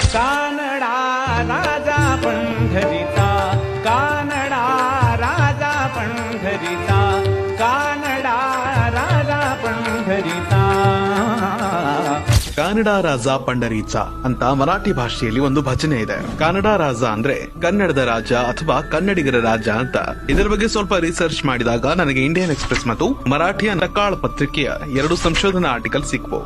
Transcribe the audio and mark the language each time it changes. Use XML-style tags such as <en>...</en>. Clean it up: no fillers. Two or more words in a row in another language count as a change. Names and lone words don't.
<mr>कानडा राजा पंढरीचा, कानडा राजा पंढरीचा, कानडा राजा पंढरीचा.</mr> <kn>ಕನ್ನಡ ರಾಜ ಪಂಡರೀಚ ಅಂತ ಮರಾಠಿ ಭಾಷೆಯಲ್ಲಿ ಒಂದು ಭಜನೆ ಇದೆ. ಕನ್ನಡ ರಾಜ ಅಂದ್ರೆ ಕನ್ನಡದ ರಾಜ ಅಥವಾ ಕನ್ನಡಿಗರ ರಾಜ ಅಂತ. ಇದರ ಬಗ್ಗೆ ಸ್ವಲ್ಪ ರಿಸರ್ಚ್ ಮಾಡಿದಾಗ ನನಗೆ ಇಂಡಿಯನ್ ಎಕ್ಸ್ಪ್ರೆಸ್ ಮತ್ತು ಮರಾಠಿಯ ಸಕಾಳ ಪತ್ರಿಕೆಯ 2 ಸಂಶೋಧನಾ ಆರ್ಟಿಕಲ್ ಸಿಕ್ವು.</kn>